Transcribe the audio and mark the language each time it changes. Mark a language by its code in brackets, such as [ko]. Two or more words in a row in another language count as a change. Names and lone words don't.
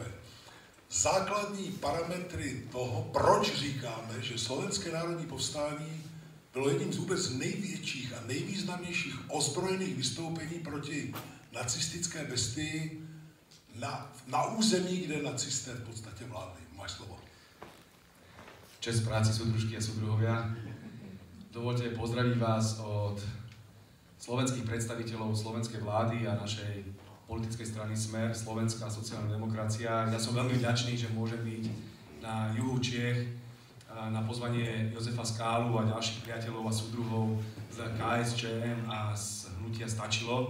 [cs] Základní parametry toho, proč říkáme, že Slovenské národní povstání bylo jedním z vůbec největších a nejvýznamnějších ozbrojených vystoupení proti nacistické bestii na území, kde nacisté v podstatě vládli. Máš slovo. [sk] Čest práci, súdružky a súdruhovia. Dovolte pozdraviť vás od slovenských predstaviteľov slovenskej vlády a našej politickej strany Smer, Slovenská sociálna demokracia. Ja som veľmi vďačný, že môžem byť na juhu Čiech na pozvanie Jozefa Skálu a ďalších priateľov a súdruhov z KSČM a z hnutia Stačilo.